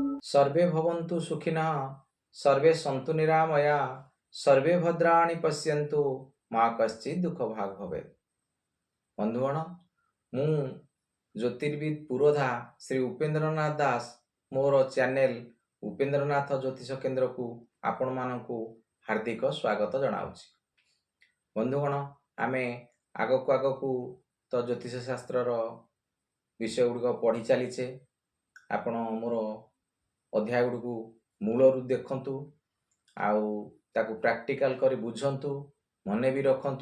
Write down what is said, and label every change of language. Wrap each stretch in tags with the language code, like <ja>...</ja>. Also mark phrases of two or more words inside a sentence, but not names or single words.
<sa>सर्वे भवन्तु सुखिनः सर्वे सन्तु निरामया सर्वे भद्राणि पश्यन्तु माँ कश्चित् दुख भाग भवेत्।</sa> <or>ବନ୍ଧୁଗଣ ମୁଁ ଜ୍ୟୋତିର୍ବିଦ ପୁରୋଧା ଶ୍ରୀ ଉପେନ୍ଦ୍ରନାଥ ଦାସ ମୋର ଚ୍ୟାନେଲ ଉପେନ୍ଦ୍ରନାଥ ଜ୍ୟୋତିଷ କେନ୍ଦ୍ର କୁ ଆପଣ ମାନଙ୍କୁ ହାର୍ଦ୍ଦିକ ସ୍ୱାଗତ ଜଣାଉଛି। ବନ୍ଧୁଗଣ ଆମେ ଆଗକ ଆଗକୁ ତ ଜ୍ୟୋତିଷ ଶାସ୍ତ୍ର ବିଷୟ ଗୁଡ଼ିକ ପଢ଼ି ଚାଲିଛେ। ଆପଣ ମୋର ଅଧ୍ୟାୟ ଗୁଡ଼ିକ ମୂଳରୁ ଦେଖନ୍ତୁ ଆଉ ତାକୁ ପ୍ରାକ୍ଟିକାଲ କରି ବୁଝନ୍ତୁ ମନେ ବି ରଖନ୍ତୁ।</or>